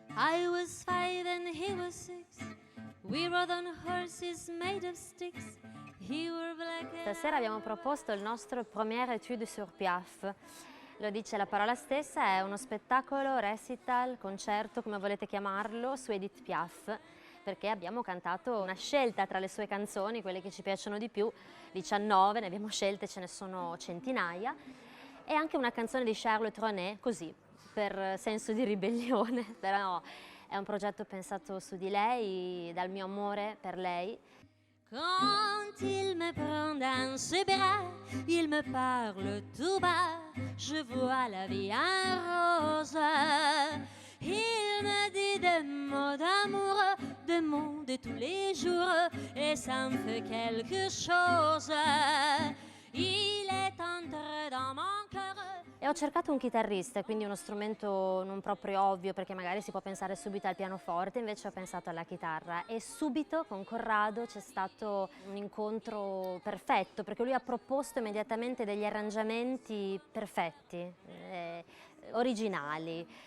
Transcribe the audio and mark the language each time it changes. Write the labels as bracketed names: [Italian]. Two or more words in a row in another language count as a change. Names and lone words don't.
[English] I was 5 and he was 6. We rode on horses made of sticks. He wore black and [Italian] Stasera abbiamo proposto il nostro [French] premier étude [Italian] sur Piaf. Lo dice la parola stessa, è uno spettacolo, recital, concerto, come volete chiamarlo, su Edith Piaf, perché abbiamo cantato una scelta tra le sue canzoni, quelle che ci piacciono di più, 19, ne abbiamo scelte, ce ne sono centinaia, e anche una canzone di Charles Trenet, così, per senso di ribellione, però è un progetto pensato su di lei, dal mio amore per lei. [French] Quand il me prend dans ses bras, il me parle tout bas, je vois la vie en rose. Il me dit des mots d'amour, des mots de tous les jours, et ça me fait quelque chose. Il est entré dans mon cœur. [Italian] E ho cercato un chitarrista, quindi uno strumento non proprio ovvio, perché magari si può pensare subito al pianoforte, invece ho pensato alla chitarra e subito con Corrado c'è stato un incontro perfetto, perché lui ha proposto immediatamente degli arrangiamenti perfetti, originali.